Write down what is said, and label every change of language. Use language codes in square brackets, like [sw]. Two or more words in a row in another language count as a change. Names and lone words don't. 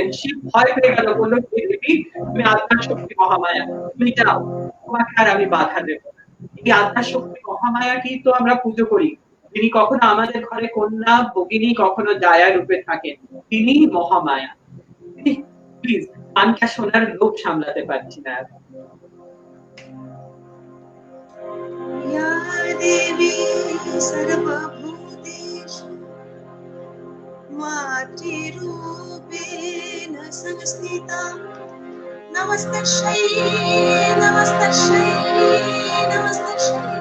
[bn] শিব ভয় পেয়ে গেল, বলল, দেবী তুমি আদ্যা শক্তি মহামায়া, তুমি যাও, তোমাকে আর আমি বাধা দেব না। এই আদ্যা শক্তি মহামায়াকেই তো আমরা পুজো করি। তিনি কখনো আমাদের ঘরে কন্যা, ভগিনী, কখনো জায়া রূপে থাকেন, তিনি মহামায়া। প্লিজ, গানটা শোনার লোভ সামলাতে পারছি না। [sa] या देवी सर्वभूतेषु मातृरूपेण संस्थिता, नमस्तस्यै नमस्तस्यै नमस्तस्यै।